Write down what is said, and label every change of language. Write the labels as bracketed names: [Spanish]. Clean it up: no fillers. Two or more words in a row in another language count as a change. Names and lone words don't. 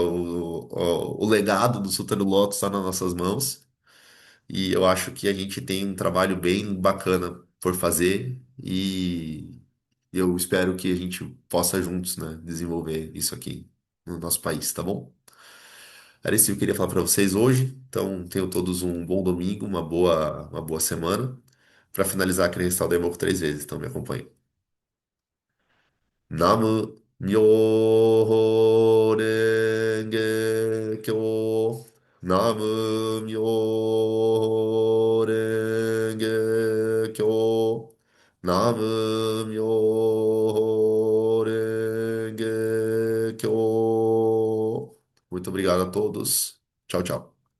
[Portuguese] O legado do Suta do Lotus está nas nossas mãos e eu acho que a gente tem um trabalho bem bacana por fazer e eu espero que a gente possa juntos, né, desenvolver isso aqui no nosso país, tá bom? Era isso que eu queria falar para vocês hoje. Então, tenham todos um bom domingo, uma boa semana. Para finalizar, queria restar o Democro 3 vezes, então me acompanhe. [Japanese] 南無妙法蓮華経. 南無妙法蓮華経. 南無妙法蓮華経. [Portuguese] Muito obrigado a todos. Tchau, tchau.